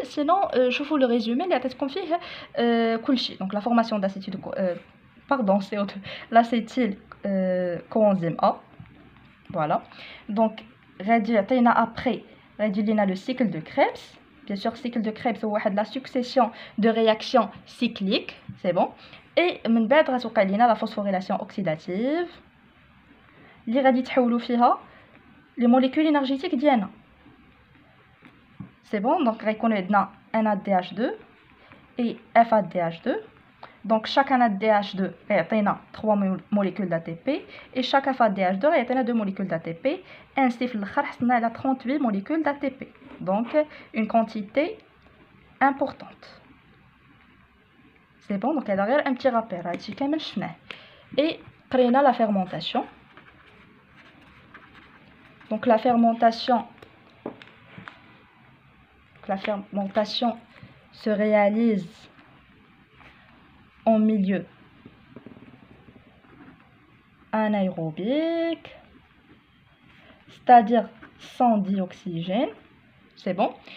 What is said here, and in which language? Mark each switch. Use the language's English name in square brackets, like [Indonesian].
[French] Sinon, je vous le résumé. Il y a peut-être qu'on fait donc la formation d'acétyl, pardon, CO2, l'acétyl coenzyme A. Voilà. Donc, après, le cycle de Krebs. Bien sûr, cycle de Krebs, c'est la succession de réactions cycliques. C'est bon. Et [Arabic] من بعد غتوقع لينا [French] la phosphorylation oxydative [Arabic] اللي غادي تحولوا فيها [French] les molécules énergétiques [Arabic] ديالنا. [French] C'est bon, donc [Arabic] غيكون عندنا [French] NADH2 et FADH2. Donc chaque NADH2 [Arabic] غيعطينا [French] 3 molécules d'ATP et chaque FADH2 غيعطينا 2 molécules d'ATP. Ainsi [Arabic] في الاخر حصلنا على 38 [French] molécules d'ATP. Donc une quantité importante. C'est bon, donc derrière un petit rappel. Et prenons la fermentation. Donc la fermentation se réalise en milieu anaérobique, c'est-à-dire sans dioxygène. C'est bon.